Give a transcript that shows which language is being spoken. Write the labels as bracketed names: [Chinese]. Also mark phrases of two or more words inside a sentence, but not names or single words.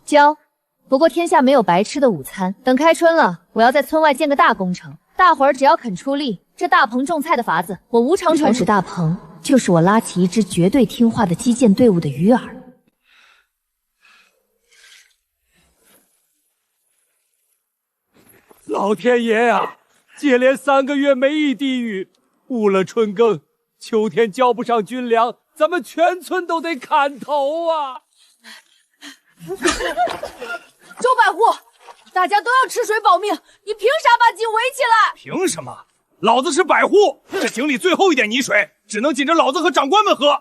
[Chinese] 教，不過天下沒有白吃的午餐。等開春了，我要在村外建個大工程，大夥兒只要肯出力，這大棚種菜的法子，我無償傳授。大棚就是我拉起一支絕對聽話的擊劍隊伍的魚餌。老天爺呀，接連3個月沒一滴雨，誤了春耕，秋天交不上軍糧，咱們全村都得砍頭啊！周百戶，大家都要吃水保命，你憑啥把井圍起來？憑什麼？老子是百戶，這井裡最後一點泥水，只能緊着老子和長官們喝。